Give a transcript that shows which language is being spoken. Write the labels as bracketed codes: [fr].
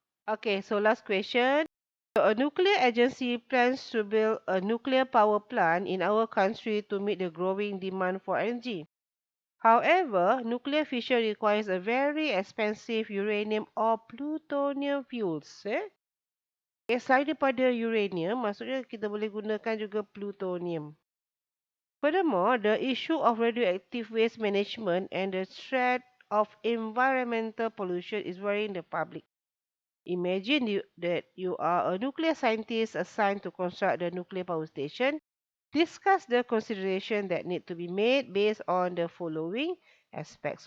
[en] Okay, so last question. So a nuclear agency plans to build a nuclear power plant in our country to meet the growing demand for energy. However, nuclear fission requires a very expensive uranium or plutonium fuels. [ms] Selain daripada uranium, maksudnya kita boleh gunakan juga plutonium. [en] Furthermore, the issue of radioactive waste management and the threat of environmental pollution is worrying the public. Imagine that you are a nuclear scientist assigned to construct the nuclear power station. Discuss the consideration that need to be made based on the following aspects.